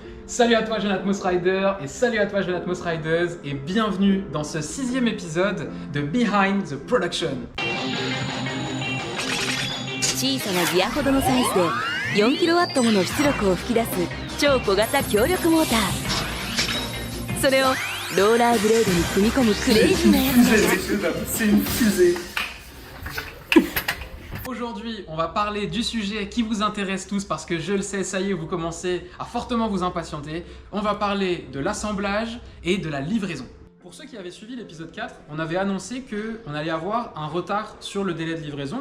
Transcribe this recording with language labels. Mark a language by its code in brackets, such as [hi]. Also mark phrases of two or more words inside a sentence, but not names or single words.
[fr] Salut à toi jeune Atmos Rider et salut à toi jeune Atmos Riders et bienvenue dans ce 6e épisode de Behind the Production. [ja] 小さなギアほどのサイズで 4kW もの出力を噴き出す超小型強力モーター。それをローラーブレードに組み込むクレイジーなやつなんだ。 [fr] C'est une fusée. Aujourd'hui, on va parler du sujet qui vous intéresse tous parce que je le sais, ça y est, vous commencez à fortement vous impatienter. On va parler de l'assemblage et de la livraison. Pour ceux qui avaient suivi l'épisode 4, on avait annoncé qu'on allait avoir un retard sur le délai de livraison.